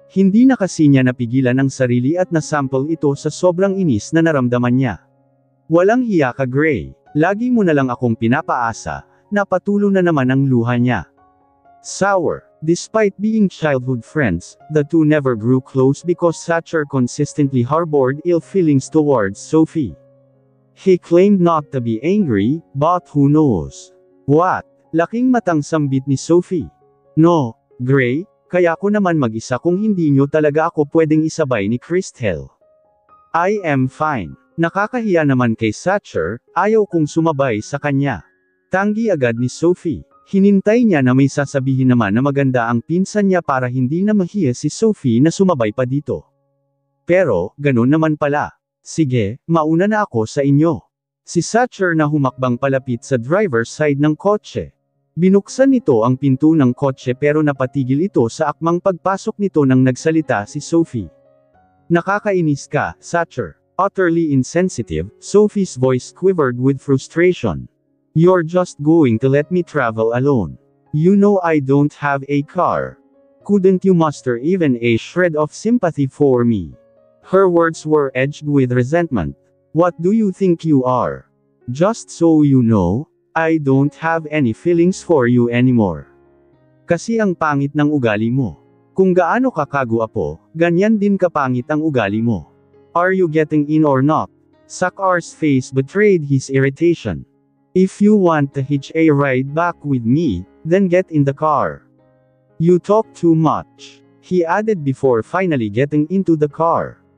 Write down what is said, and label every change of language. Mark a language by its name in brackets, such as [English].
[Filipino] Hindi na kasi niya napigilan ang sarili at nasample ito sa sobrang inis na naramdaman niya. Walang hiya ka Gray. Lagi mo na lang akong pinapaasa, napatulo na naman ang luha niya. Sour. [English] Despite being childhood friends, the two never grew close because Satcher consistently harbored ill feelings towards Sophie. He claimed not to be angry, but who knows? [Filipino] What? Laking matang sambit ni Sophie. No, Gray, kaya ko naman mag-isa kung hindi nyo talaga ako pwedeng isabay ni Christel. [English] I am fine. [Filipino] Nakakahiya naman kay Satcher, ayaw kong sumabay sa kanya. Tanggi agad ni Sophie. Hinintay niya na may sasabihin naman na maganda ang pinsan niya para hindi na mahiya si Sophie na sumabay pa dito. Pero, ganun naman pala. Sige, mauna na ako sa inyo. Si Satcher na humakbang palapit sa driver's side ng kotse. Binuksan nito ang pinto ng kotse pero napatigil ito sa akmang pagpasok nito nang nagsalita si Sophie. Nakakainis ka, Satcher. [English] Utterly insensitive, Sophie's voice quivered with frustration. You're just going to let me travel alone. You know I don't have a car. Couldn't you muster even a shred of sympathy for me? Her words were edged with resentment. What do you think you are? Just so you know, I don't have any feelings for you anymore. [Filipino] Kasi ang pangit ng ugali mo. Kung gaano ka kagwapo, ganyan din kapangit ang ugali mo. [English] Are you getting in or not? Sakar's face betrayed his irritation. If you want to hitch a ride back with me, then get in the car. You talk too much, he added before finally getting into the car.